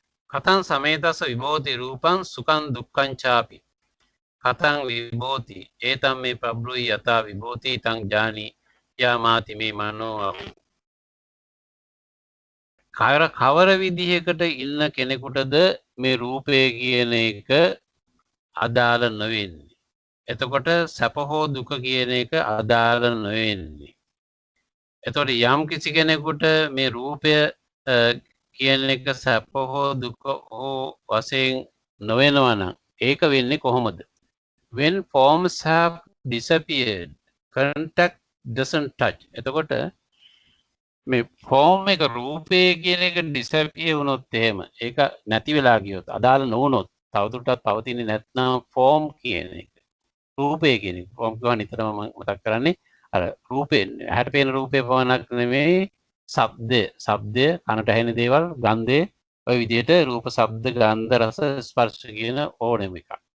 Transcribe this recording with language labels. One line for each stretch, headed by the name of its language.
Pali: කතං සමේතස්ස විභෝති රූපං සුඛං දුක්ඛං චාපි කතං විභෝති ඒතම් මේ ප්‍රබ්රුයි යතා විභෝති තං ජානි යාමාති මේ මනෝ
Sinhala: කවර විදිහකට ඉන්න කෙනෙකුටද මේ රූපය කියන එක අදාළ නොවෙන්නේ. එතකොට සැප හෝ දුක කියන එක අදාළ නොවෙන්නේ. එතකොට යම් කිසි කෙනෙකුට මේ රූපය කියන එක සැප හෝ දුක හෝ වශයෙන් නොවෙනවා නම් ඒක වෙන්නේ කොහොමද?
English: When forms have disappeared, contact doesn't touch.
Sinhala: එතකොට මේ ෆෝම් එක රූපේ කියන එක ඩිසැපියර් වුණොත් එහෙම ඒක නැති වෙලා ගියොත් අදාළ නොවුනොත් තවදුරටත් පවතින්නේ නැත්නම් ෆෝම් කියන එක රූපේ කියන එක ෆෝම් කියවා නිතරම මම මතක් කරන්නේ අර රූපේ ඇහැට පේන රූපේ පවණක් නෙමෙයි ශබ්දය කනට ඇහෙන දේවල් ගන්ධය ඔය විදිහට රූප ශබ්ද ගන්ධ රස ස්පර්ශ කියන ඕනෙම එකක්.